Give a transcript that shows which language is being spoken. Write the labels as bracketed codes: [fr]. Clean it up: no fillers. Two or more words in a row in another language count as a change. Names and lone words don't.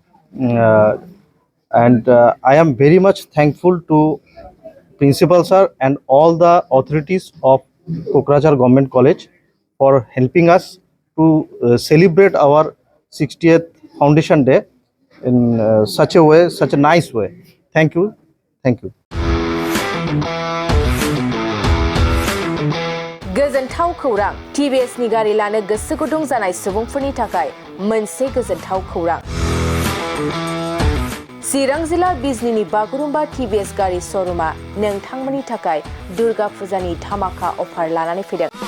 [en] I am very much thankful to Principal Sir and all the authorities of Kokrajhar Government College for helping us to celebrate our 60th Foundation Day in such a nice way. Thank you. [brx] गोजोनथाव खौरां। TVS नि गारि लानो गोसो गुदुं जानाय सुबुंफोरनि थाखाय मोनसे गोजोनथाव खौरां। चिरां जिल्ला बिजनीनि बागुरुम्बा TVS गारि श'रुमा नोंथांमोननि थाखाय दुर्गा फुजानि धामाका अफार लानानै फैदों।